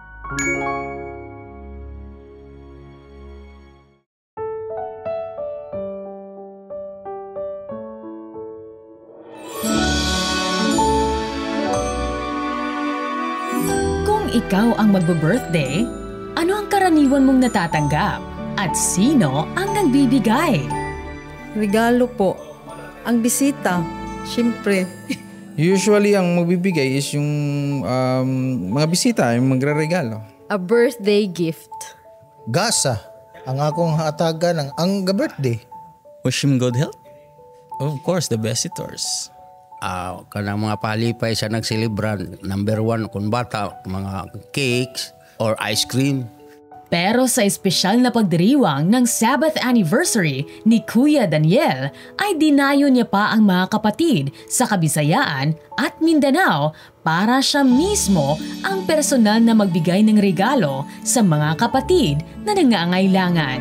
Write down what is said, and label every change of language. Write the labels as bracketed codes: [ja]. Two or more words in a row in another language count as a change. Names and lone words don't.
[tl] Kung ikaw ang magbe-birthday, ano ang karaniwan mong natatanggap? At sino ang nagbibigay? Regalo po. Ang bisita, syempre. Usually, ang magbibigay is yung mga bisita, yung magre-regalo. [en] A birthday gift. [ceb] Gasa, ang akong hatagan ang birthday. [en] Wish him good health. Of course, the visitors. [ceb] Kanang mga palipay sa nagsilibran, number 1 kung bata, mga [en] cakes or ice cream. [tl] Pero sa espesyal na pagdiriwang ng Sabbath anniversary ni Kuya Daniel ay dinayo niya pa ang mga kapatid sa Kabisayaan at Mindanao para siya mismo ang personal na magbigay ng regalo sa mga kapatid na nangangailangan.